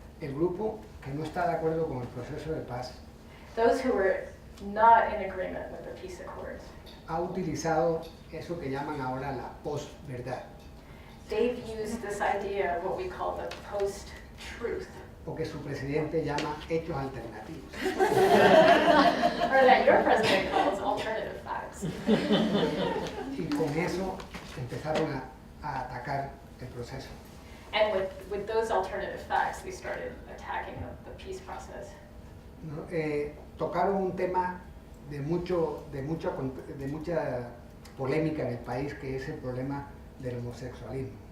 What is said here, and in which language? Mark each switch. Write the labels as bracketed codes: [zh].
[es] El grupo que no está de acuerdo con el proceso de paz [en] Those who were not in agreement with the peace accords, [es] ha utilizado eso que llaman ahora la posverdad, [en] they've used this idea of what we call the post-truth, [es] o que su presidente llama hechos alternativos. [en] or that your president calls alternative facts. [es] Y con eso empezaron a atacar el proceso. [en] And with those alternative facts, they started attacking the peace process. [es] ¿No? Tocaron un tema de mucha polémica en el país, que es el problema del homosexualismo.